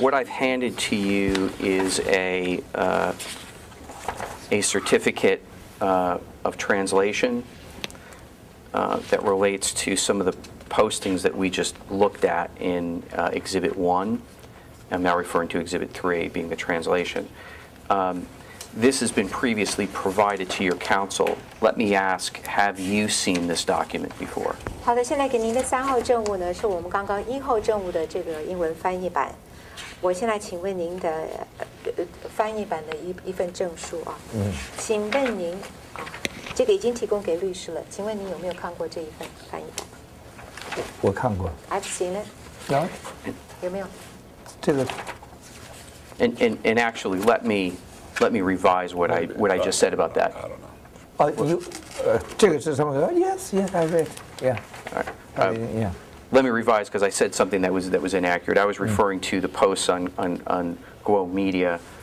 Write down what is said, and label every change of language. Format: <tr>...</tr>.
<en>what I've handed to you is a certificate of translation that relates to some of the postings that we just looked at in Exhibit 1. I'm now referring to Exhibit 3 being the translation. This has been previously provided to your counsel. Let me ask, have you seen this document before?</en> <zh>好的，现在给您的3号证物呢，是我们刚刚1号证物的这个英文翻译版。我现在请问您的翻译版的一份证书啊。请问您啊，这个已经提供给律师了，请问您有没有看过这一份翻译版？我看过。</zh> <en>I've seen it.</en> <zh>有。有没有？这个。</zh> <en>And actually, let me revise what I just said about that. I don't know.</en> <zh>这个是什么 ？</zh> <en>Yes, I read. Yeah. Yeah. Let me revise because I said something that was inaccurate. I was referring to the posts on Guo.Media.</en>